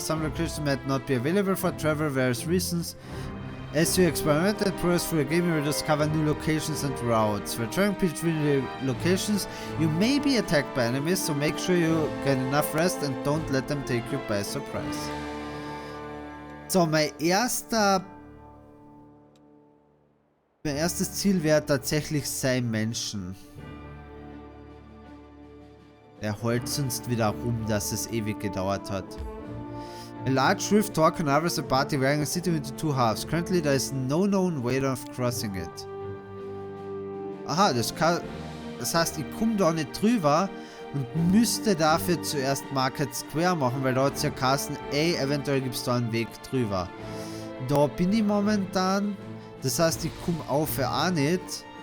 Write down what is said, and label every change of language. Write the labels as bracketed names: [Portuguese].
[English] Some locations might not be available for travel, various reasons. As you experiment and progress through the game, you will discover new locations and routes. When traveling between the locations, you may be attacked by enemies, so make sure you get enough rest and don't let them take you by surprise. [German] So, mein erstes Ziel wäre tatsächlich sein Menschen. Er heult sonst wieder rum, dass es ewig gedauert hat. [English] A large rift tore Canavras apart, dividing a city into two halves. Currently there is no known way of crossing it. [German] Aha, das heißt, ich komme da nicht drüber und müsste dafür zuerst Market Square machen, weil da hat es ja geheißen, ey, eventuell gibt es da einen Weg drüber. Da bin ich momentan, das heißt, ich komme auf auch nicht.